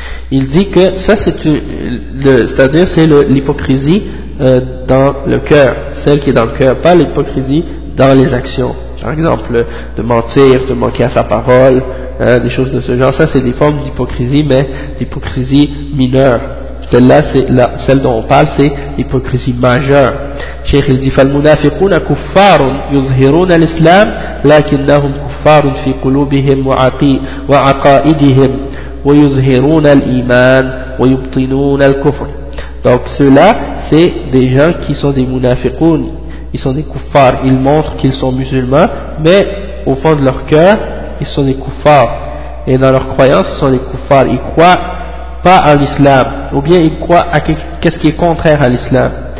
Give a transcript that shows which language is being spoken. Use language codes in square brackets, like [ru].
[fr] Il dit que ça c'est c'est-à-dire c'est l'hypocrisie dans le cœur, celle qui est dans le cœur, pas l'hypocrisie dans les actions. Par exemple, de mentir, de manquer à sa parole, des choses de ce genre. Ça c'est des formes d'hypocrisie, mais l'hypocrisie mineure. Celle-là, c'est la, celle dont on parle, c'est l'hypocrisie majeure. Cheikh il dit, [ar] فَالْمُنَافِقُونَ كُفَّارٌ يُظْهِرُونَ الْإِسْلَامَ لَكِنَّهُمْ كُفَّارٌ فِي قُلُوبِهِمْ وَعَقَائِدِهِمْ وَيُظْهِرُونَ الْإِيمَانَ وَيُبْطِنُونَ الْكُفْرَ. [fr] Donc ceux-là, c'est des gens qui sont des munafiqoun, ils sont des kuffars, ils montrent qu'ils sont musulmans, mais au fond de leur cœur, ils sont des kuffars. Et dans leur croyance, ils sont des kuffars, ils croient pas à l'islam, ou bien ils croient à qu'est-ce qui est contraire à l'islam.